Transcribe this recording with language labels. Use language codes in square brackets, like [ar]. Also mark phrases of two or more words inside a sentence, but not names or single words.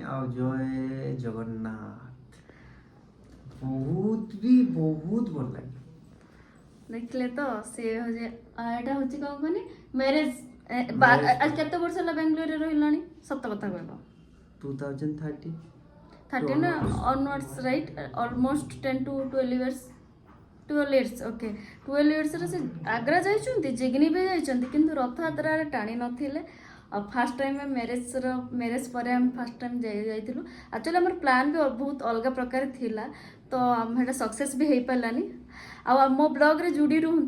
[or] ଆଉ ଜୟ ଜଗନ୍ନାଥ ବହୁତ ଭଲ ଲାଗିଲା। ଦେଖିଲେ ତ ସିଏ ହଉଛି ଏଇଟା ହଉଛି କ'ଣ କହନି ମ୍ୟାରେଜ କେତେ ବର୍ଷ ହେଲା ବାଙ୍ଗାଲୋରରେ ରହିଲାଣି ସତ କଥା କହିବ? [en] 2030 13 onwards, right? Almost 10 to 12 years. 12 years, okay. [or] 12 yearsରେ ସେ ଆଗ୍ରା ଯାଇଛନ୍ତି, ଜିଗ୍ନି ବି ଯାଇଛନ୍ତି, କିନ୍ତୁ ରଥଯାତ୍ରାରେ ଟାଣି ନଥିଲେ। ଆଉ [en] first time marriage [or] ପରେ ଆମେ [en] first time [or] ଯାଇଥିଲୁ। ଆକ୍ଚୁଆଲି ଆମର ପ୍ଲାନ୍ ବି ବହୁତ ଅଲଗା ପ୍ରକାର ଥିଲା, ତ ସେଇଟା ସକ୍ସେସ୍ ବି ହେଇପାରିଲାନି। ଆଉ ମୋ ବ୍ଲଗ୍ରେ ଯୋଡ଼ି ରୁହନ୍ତୁ।